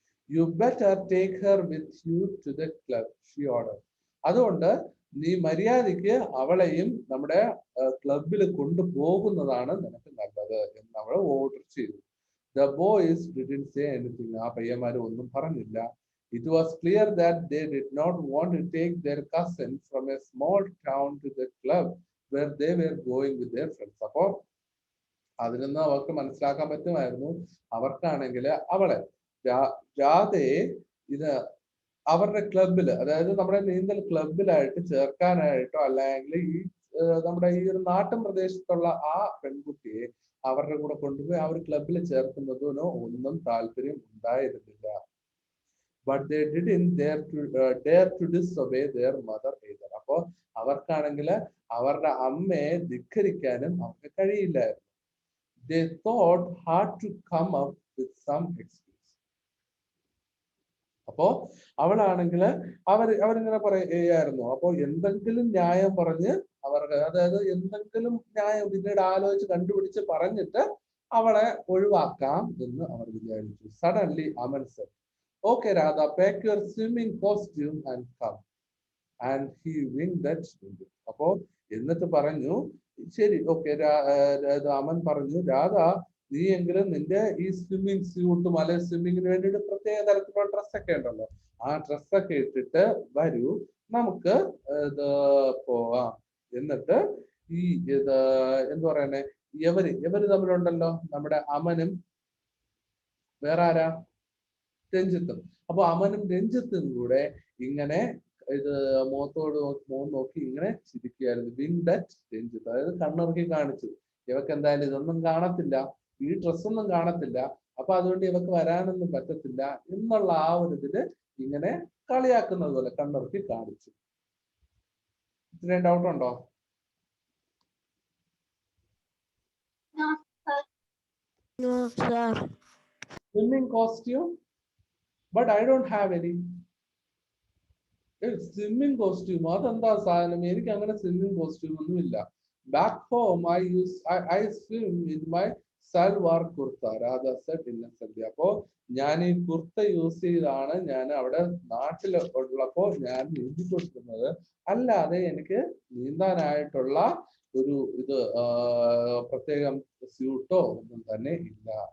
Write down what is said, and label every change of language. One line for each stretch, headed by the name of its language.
English: You better take her with you to the club, she order.
Malayalam: അതുകൊണ്ട് നീ മര്യാദയ്ക്ക് അവളെയും നമ്മുടെ ക്ലബിൽ കൊണ്ടുപോകുന്നതാണ് നിനക്ക് നല്ലത് എന്ന് അവൾ ഓർഡർ ചെയ്തു.
English: The boys didn't say anything.
Malayalam: ആ പയ്യന്മാർ ഒന്നും പറഞ്ഞില്ല.
English: It was clear that they did not want to take their cousin from a small town to the club where they were going with their friends.
Malayalam: അപ്പോ അതിൽ നിന്ന് അവർക്ക് മനസ്സിലാക്കാൻ പറ്റുമായിരുന്നു, അവർക്കാണെങ്കിൽ അവളെ രാധയെ ഇത് അവരുടെ ക്ലബിൽ, അതായത് നമ്മുടെ നീന്തൽ ക്ലബിലായിട്ട് ചേർക്കാനായിട്ടോ അല്ലെങ്കിൽ ഈ നമ്മുടെ ഈ ഒരു നാട്ടിൻ പ്രദേശത്തുള്ള ആ പെൺകുട്ടിയെ അവരുടെ കൂടെ കൊണ്ടുപോയി ആ ഒരു ക്ലബിൽ ചേർക്കുന്നതിനോ ഒന്നും താല്പര്യം ഉണ്ടായിരുന്നില്ല.
English: But they didn't dare to disobey their mother either.
Malayalam: അപ്പോ അവർക്കാണെങ്കിൽ അവരുടെ അമ്മയെ ധിക്കരിക്കാനും അവർക്ക് കഴിയില്ലായിരുന്നു.
English: They thought hard to come up with some excuse.
Malayalam: അപ്പോ അവളാണെങ്കിൽ അവരിങ്ങനെ പറയായിരുന്നു, അപ്പോ എന്തെങ്കിലും ന്യായം പറഞ്ഞ് അവരുടെ, അതായത് എന്തെങ്കിലും ന്യായം പിന്നീട് ആലോചിച്ച് കണ്ടുപിടിച്ച് പറഞ്ഞിട്ട് അവളെ ഒഴിവാക്കാം എന്ന് അവർ വിചാരിച്ചു.
English: Suddenly Aman said, "Okay Radha, pack your swimming costume and come." And he winked at Sindhu.
Malayalam: അപ്പോ എന്നിട്ട് പറഞ്ഞു, ശരി ഓക്കെ, അമൻ പറഞ്ഞു, രാധ നീ എങ്കിലും നിന്റെ ഈ സ്വിമ്മിങ് സ്യൂട്ടും അല്ലെ സ്വിമ്മിങ്ങിന് വേണ്ടിയിട്ട് പ്രത്യേക തരത്തിലുള്ള ഡ്രസ്സൊക്കെ ഉണ്ടല്ലോ, ആ ഡ്രസ്സൊക്കെ ഇട്ടിട്ട് വരൂ, നമുക്ക് ഇത് പോവാം. എന്നിട്ട് ഈ ഇത് എന്ത് പറയുന്നേ, ഇവര് തമ്മിലുണ്ടല്ലോ, നമ്മുടെ അമനും വേറെ ആരാ, രഞ്ജിത്തും. അപ്പൊ അമനും രഞ്ജിത്തും കൂടെ ഇങ്ങനെ ഇത് മുഖത്തോട് നോക്കി ഇങ്ങനെ ചിരിക്കുകയായിരുന്നു. വിൻഡറ്റ് രഞ്ജിത്ത്, അതായത് കണ്ണിറുക്കി കാണിച്ചു, ഇവക്ക് എന്തായാലും ഇതൊന്നും കാണത്തില്ല, ഈ ഡ്രസ്സൊന്നും കാണത്തില്ല, അപ്പൊ അതുകൊണ്ട് ഇവക്ക് വരാനൊന്നും പറ്റത്തില്ല എന്നുള്ള ആ ഒരു ഇതില് ഇങ്ങനെ കളിയാക്കുന്നത് പോലെ കണ്ണിറുക്കി കാണിച്ചു. ഇത്രയും ഡൗട്ട് ഉണ്ടോ?
English: Swimming costume, but I don't have any. Swimming costume,
Malayalam: അതെന്താ സാധനം? എനിക്ക് അങ്ങനെ സ്വിമ്മിംഗ് കോസ്റ്റ്യൂം ഒന്നും ഇല്ല.
English: Back home I swim in my salwar kurta, Radha said innocently.
Malayalam: അപ്പോ ഞാൻ ഈ കുർത്ത യൂസ് ചെയ്താണ് ഞാൻ അവിടെ നാട്ടിൽ ഉള്ളപ്പോ ഞാൻ നീന്തിക്കൊണ്ടിരുന്നത്, അല്ലാതെ എനിക്ക് നീന്താനായിട്ടുള്ള ഒരു ഇത് പ്രത്യേകം സ്യൂട്ടോ ഒന്നും തന്നെ ഇല്ല.